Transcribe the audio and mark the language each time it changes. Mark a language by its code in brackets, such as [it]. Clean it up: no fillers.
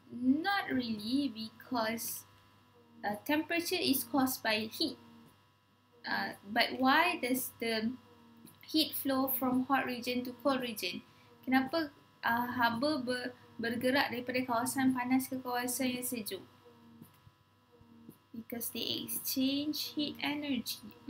[en] Not really, because temperature is caused by heat. But why does the heat flow from hot region to cold region? [ms] Kenapa haba bergerak daripada kawasan panas ke kawasan yang sejuk? [en] Because they exchange heat energy.